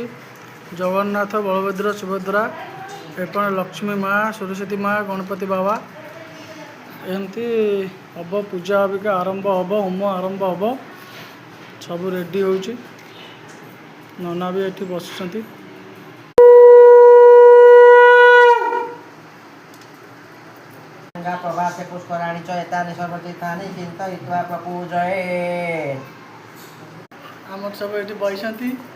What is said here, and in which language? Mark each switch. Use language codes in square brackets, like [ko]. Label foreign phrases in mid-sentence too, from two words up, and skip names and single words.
[or] ଜଗନ୍ନାଥ ବଳଭଦ୍ର ସୁଭଦ୍ରା ଏପଟେ ଲକ୍ଷ୍ମୀ ମା ସରସ୍ୱତୀ ମା ଗଣପତି ବାବା ଏମିତି ହେବ। ପୂଜା ଅବିକା ଆରମ୍ଭ ହେବ। ହୋମ ଆରମ୍ଭ ହେବ। ସବୁ ରେଡ଼ି ହେଉଛି। ନନା ବି ଏଠି ବସିଛନ୍ତି। [sa] प्रभाते पुष्कराणि च एतानि सर्वतीर्थानि चिन्तयित्वा प्रपूजयेत्। [or] ଆମର ସବୁ ଏଠି ବସିଛନ୍ତି।